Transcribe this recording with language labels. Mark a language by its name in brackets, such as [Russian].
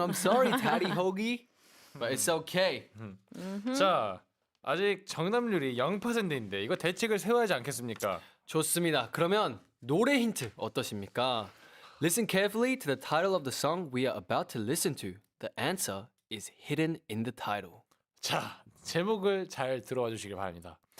[English] I'm sorry, 타리 허기, but it's okay. [Korean] 자, 아직 정답률이 0%인데 이거 대책을 세워야 하지 않겠습니까? 좋습니다. 그러면 노래 힌트 어떠십니까? [English] Listen carefully to the title of the song we are about to listen to. The answer is hidden in the title. [Korean] 자, 제목을 잘 들어와 주시길 바랍니다.